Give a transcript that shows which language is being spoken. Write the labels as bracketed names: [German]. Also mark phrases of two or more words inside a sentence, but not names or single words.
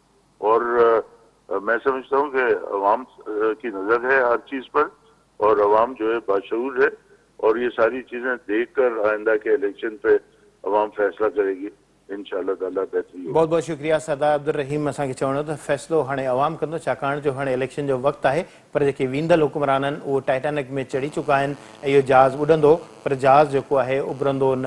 [Urdu] اور میں سمجھتا ہوں کہ عوام کی نظر ہے ہر چیز پر, اور عوام جو ہے باشعور ہے, اور یہ ساری چیزیں دیکھ کر آئندہ کے الیکشن پہ عوام فیصلہ کرے گی. [Arabic] انشاءاللہ تعالیٰ [Urdu] بہتری ہوگی. بہت بہت شکریہ سردار عبدالرحیم. [Sindhi] اساں چوڻو त फ़ैसिलो हाणे अवाम कंदो, छाकाणि जो हाणे इलेक्शन जो वक़्तु आहे, पर जेके वींदड़ हुक्मरान आहिनि उहो टाइटैनिक में चढ़ी चुका आहिनि ऐं इहो जहाज़ उॾंदो, पर जहाज़ जेको आहे उभिरंदो न.